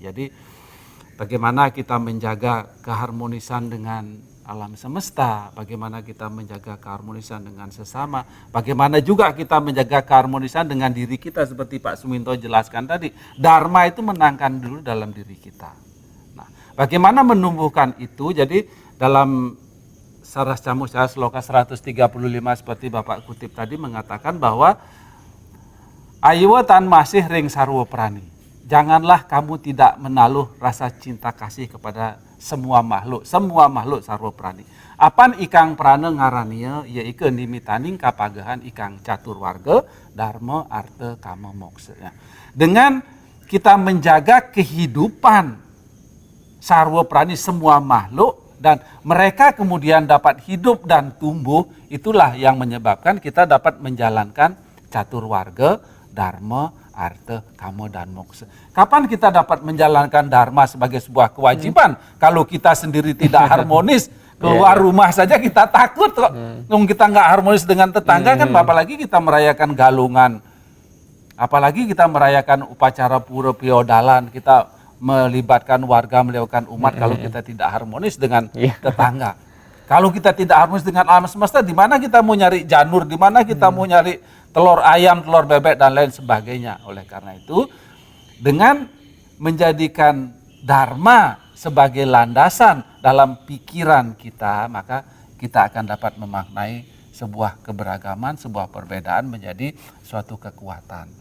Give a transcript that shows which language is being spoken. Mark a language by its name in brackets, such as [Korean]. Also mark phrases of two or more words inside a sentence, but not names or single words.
[Indonesian] Jadi bagaimana kita menjaga keharmonisan dengan alam semesta, bagaimana kita menjaga keharmonisan dengan sesama, bagaimana juga kita menjaga keharmonisan dengan diri kita seperti Pak Suminto jelaskan tadi. Dharma itu menangkan dulu dalam diri kita. Nah, bagaimana menumbuhkan itu? Jadi dalam Saras Camusaya Sloka 135 seperti Bapak kutip tadi mengatakan bahwa [Kawi] Ayo tan masih ring sarwa prani. [Indonesian] Janganlah kamu tidak menaluh rasa cinta kasih kepada semua makhluk [Kawi] sarwa prani. Apan ikang prana ngarania ya ike nimitaning kapagahan ikang catur warga dharma arta kama moksa. [Indonesian] Dengan kita menjaga kehidupan [Kawi] sarwa prani [Indonesian] semua makhluk dan mereka kemudian dapat hidup dan tumbuh, itulah yang menyebabkan kita dapat menjalankan catur warga, dharma, arta, kama, dan moksa. Kapan kita dapat menjalankan dharma sebagai sebuah kewajiban? Kalau kita sendiri tidak harmonis, keluar rumah saja kita takut kok. Kita nggak harmonis dengan tetangga kan, apalagi kita merayakan Galungan. Apalagi kita merayakan upacara pura piodalan, kita melibatkan warga, melibatkan umat kalau kita tidak harmonis dengan tetangga. Kalau kita tidak harmonis dengan alam semesta, di mana kita mau nyari janur, di mana kita mau nyari telur ayam, telur bebek dan lain sebagainya. Oleh karena itu, dengan menjadikan dharma sebagai landasan dalam pikiran kita, maka kita akan dapat memaknai sebuah keberagaman, sebuah perbedaan menjadi suatu kekuatan.